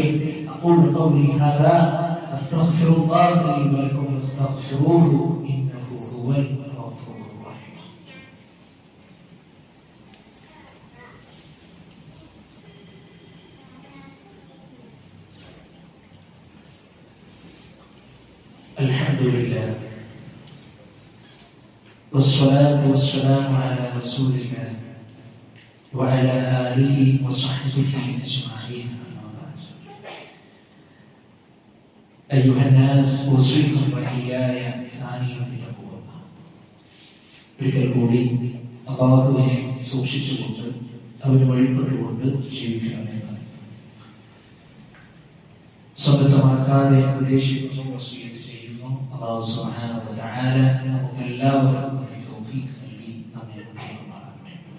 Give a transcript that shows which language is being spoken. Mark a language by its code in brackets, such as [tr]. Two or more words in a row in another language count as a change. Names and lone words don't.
[ar] أقول قولي هذا أستغفر الله لي ولكم واستغفروه إنه هو الغفور الرحيم. അൽഹംദുലില്ലാഹ് والصلاة والسلام على رسول الله وعلى آله وصحبه أجمعين. أيها الناس أوصيكم وإياي ثانيا بتقوى الله. [ml] ഒരിക്കൽ കൂടി അല്ലാഹുവിനെ സൂക്ഷിച്ചുകൊണ്ട് അവന് വഴിപ്പെട്ടുകൊണ്ട് ജീവിക്കണമെന്ന് സ്വന്തമാക്കാതെ ഉപദേശിക്കുന്നു, വസിയ്യത്ത് ചെയ്യുന്നു. [ar] الله سبحانه وتعالى [ml] നമുക്ക് എല്ലാവർക്കും തൗഫീഖ് നൽകി നമ്മെ അനുഗ്രഹിക്കുമാറാകട്ടെ.